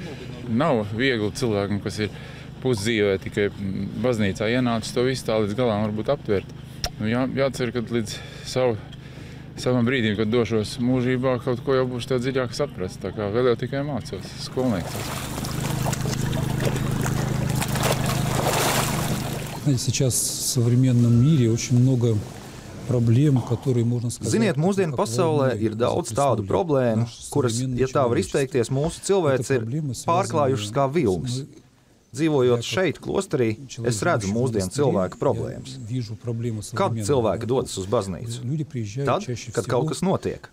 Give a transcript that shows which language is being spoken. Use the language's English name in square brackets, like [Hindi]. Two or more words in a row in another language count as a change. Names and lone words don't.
[Latvian] Nav viegli cilvēkam, kas ir pusdzīvē, tikai baznīcā ienācis to visu tā līdz galām varbūt aptvert. Jācer, ka līdz savam brīdim, kad došos mūžībā, kaut ko jau būšu tev dziļāk saprast. Tā kā vēl jau tikai mācos, skolnieks. [Russian] Сейчас в современном мире очень много проблем, которые, можно сказать... [Latvian] Ziniet, mūsdienu pasaulē ir daudz tādu problēmu, kuras, ja tā var izteikties, mūsu cilvēks ir pārklājušas kā vilnis. Dzīvojot šeit, klosterī, es redzu mūsdienu cilvēku problēmas. Kad cilvēki dodas uz baznīcu? Tad, kad kaut kas notiek.